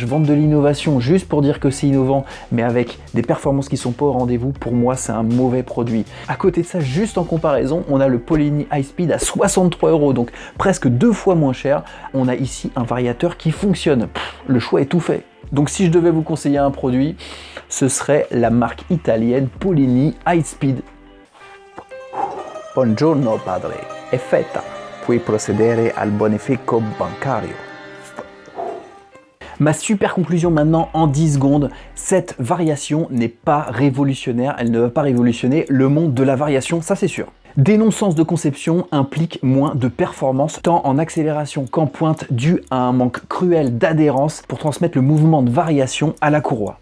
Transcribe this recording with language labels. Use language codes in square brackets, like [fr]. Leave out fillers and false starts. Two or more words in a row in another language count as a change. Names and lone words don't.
[fr] Vendre de l'innovation juste pour dire que c'est innovant, mais avec des performances qui sont pas au rendez-vous, pour moi c'est un mauvais produit. À côté de ça, juste en comparaison, on a le Polyni High Speed à 63 €, donc presque 2 fois moins cher. On a ici un variateur qui fonctionne. Le choix est tout fait. Donc si je devais vous conseiller un produit, ce serait la marque italienne Polyni High Speed. [it] Buongiorno padre, è fetta. Puoi procedere al bonifico bancario. [fr] Ma super conclusion maintenant en 10 secondes, cette variation n'est pas révolutionnaire, elle ne va pas révolutionner le monde de la variation, ça c'est sûr. Des non-sens de conception impliquent moins de performance, tant en accélération qu'en pointe, dû à un manque cruel d'adhérence pour transmettre le mouvement de variation à la courroie.